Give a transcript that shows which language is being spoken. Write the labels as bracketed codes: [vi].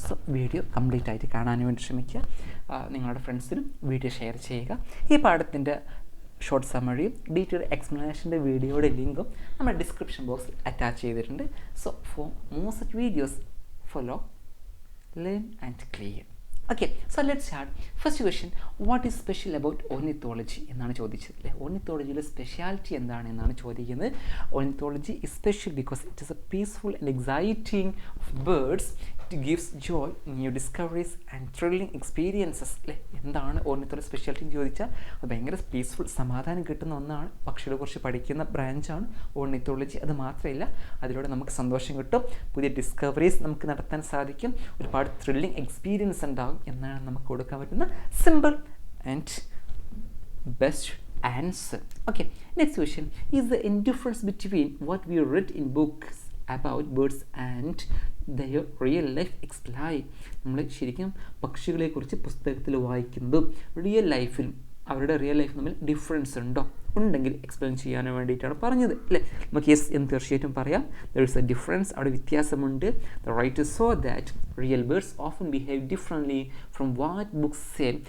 [ml] So video complete ആയിട്ട് കാണാൻ വേണ്ടി ശ്രമിക്കുക. നിങ്ങളുടെ ഫ്രണ്ട്സിനും വീഡിയോ ഷെയർ ചെയ്യുക. ഈ പാഠത്തിൻ്റെ ഷോർട്ട് സമ്മറിയും ഡീറ്റെയിൽ എക്സ്പ്ലനേഷൻ്റെ വീഡിയോയുടെ ലിങ്കും നമ്മൾ ഡിസ്ക്രിപ്ഷൻ ബോക്സിൽ അറ്റാച്ച് ചെയ്തിട്ടുണ്ട്. [en] So for more such videos follow, learn and clear. Okay, so let's start. First question, what is special about ornithology [ml] എന്നാണ് ചോദിച്ചത് അല്ലേ. ഓർണിത്തോളജിയുടെ സ്പെഷ്യാലിറ്റി എന്താണ് എന്നാണ് ചോദിക്കുന്നത്. [en] Ornithology is special because it is a peaceful and exciting of birds. It gives joy, new discoveries and thrilling experiences അല്ലേ. [ml] എന്താണ് ornithology speciality എന്ന് ചോദിച്ചാൽ അത് ഭയങ്കര പീസ്ഫുൾ, സമാധാനം കിട്ടുന്ന ഒന്നാണ്. പക്ഷികളെ കുറിച്ച് പഠിക്കുന്ന ബ്രാഞ്ചാണ് ഓർണിത്തോളജി. അത് മാത്രമല്ല, അതിലൂടെ നമുക്ക് സന്തോഷം കിട്ടും, പുതിയ ഡിസ്കവറീസ് നമുക്ക് നടത്താൻ സാധിക്കും, ഒരുപാട് ത്രില്ലിംഗ് എക്സ്പീരിയൻസ് ഉണ്ടാകും എന്നാണ് നമുക്ക് കൊടുക്കാൻ പറ്റുന്ന simple and best answer. [en] Okay, next question, is the difference between what we read in books about birds and their real life explain? [ml] നമ്മൾ ശരിക്കും പക്ഷികളെക്കുറിച്ച് പുസ്തകത്തിൽ വായിക്കുന്നതും റിയൽ ലൈഫിലും അവരുടെ റിയൽ ലൈഫ് തമ്മിൽ ഡിഫറൻസ് ഉണ്ടെങ്കിൽ എക്സ്പ്ലെയിൻ ചെയ്യാൻ വേണ്ടിയിട്ടാണ് പറഞ്ഞത് അല്ലേ. നമുക്ക് യെസ് എന്ന് തീർച്ചയായിട്ടും പറയാം. [en] there is a difference, [ml] അവിടെ വ്യത്യാസമുണ്ട്. [en] The writer saw that real birds often behave differently from what books say.